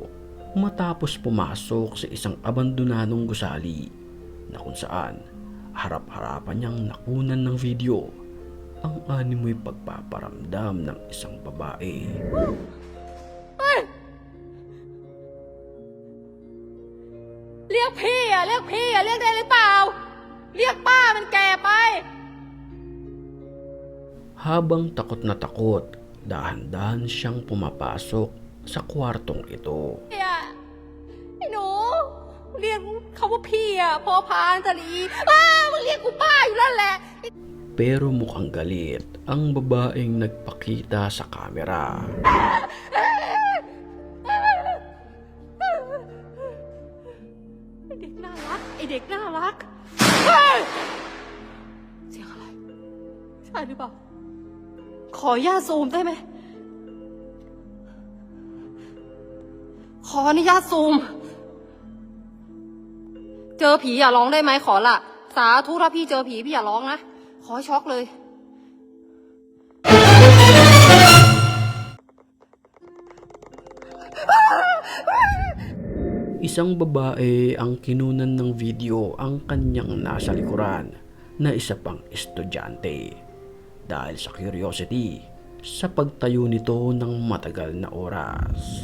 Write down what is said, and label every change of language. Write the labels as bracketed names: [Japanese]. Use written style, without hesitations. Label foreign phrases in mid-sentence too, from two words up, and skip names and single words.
[Filipino] matapos pumasok sa isang abandonadong gusali na kung saan harap-harapan niyang nakunan ng video ang animoy pagpaparamdam ng isang babae. Ay! [Thai] เรียกพี่อะเรียกพี่อะเรียกได้หรือเปล่าเรียกป้ามันแก่ไป [Filipino] Habang takot na takot, dahan-dahan siyang pumapasok sa kwartong ito. [Thai] ไอ้หนูเรียกเขาว่าพี่อะพอพานสลีมึงเรียกกูป้าอยู่นั่นแหละ [Filipino] Pero mukhang galit ang babaeng nagpakita sa kamera. [Thai] ไอเด็กน่ารักไอเด็กน่ารักเฮ้ยเสียงอะไรใช่หรือเปล่าขออนุญาตซูมได้ไหมขออนุญาตซูมเจอผีอย่าร้องได้ไหมขอละสาธุถ้าพี่เจอผีพี่อย่าร้องนะขอให้ช็อกเลย [Filipino] Isang babae ang kinunan ng video ang kanyang nasa likuran na isa pang estudyante dahil sa curiosity sa pagtayo nito ng matagal na oras.